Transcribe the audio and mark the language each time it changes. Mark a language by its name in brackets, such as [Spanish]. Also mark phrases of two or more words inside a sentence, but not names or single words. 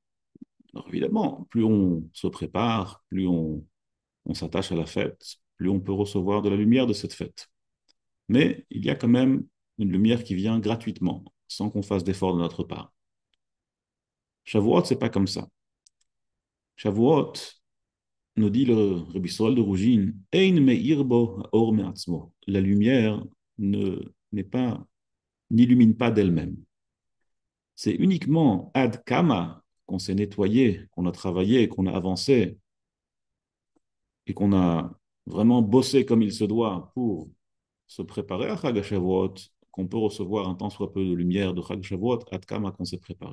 [French] Alors évidemment, plus on se prépare, plus on s'attache à la fête, plus on peut recevoir de la lumière de cette fête. Mais il y a quand même une lumière qui vient gratuitement, sans qu'on fasse d'effort de notre part. Shavuot, c'est pas comme ça. Shavuot, nous dit le Rabbi Soral de Rougine, [Hebrew] אין מאיר בו האור מעצמו. [French] La lumière n'est pas, n'illumine pas d'elle-même. C'est uniquement [Hebrew] עד כמה [French] qu'on s'est nettoyé, qu'on a travaillé, qu'on a avancé et qu'on a vraiment bossé comme il se doit pour se préparer à Chag HaShavuot, qu'on peut recevoir un tant soit peu de lumière de Chag HaShavuot, [Hebrew] עד כמה [French] qu'on s'est préparé.